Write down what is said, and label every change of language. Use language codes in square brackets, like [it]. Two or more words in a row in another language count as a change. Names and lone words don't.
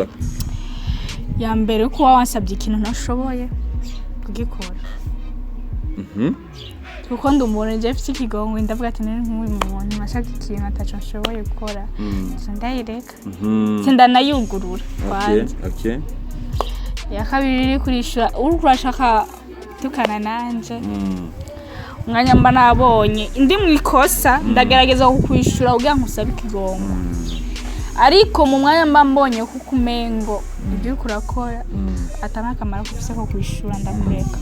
[rn] ya mbere ko wansabye ikintu ntashoboye kugikora kuko ndumubona nje mfite ikigongo ndavuga ati nari nk'uyu muntu nashaka ikintu ataco nshoboye gukora ndayireka sindanayugurura kwanza okay ya kabiri iri kurishura urashaka tukana nanje umwanya mba nabonye indi mu ikosa ndagerageza kukwishura ugira nkusabe ikigongo ariko mu mwanya mba mbonye kuko umengo ibyo kurakora atana akamaro kufise ko kwishura ndakureka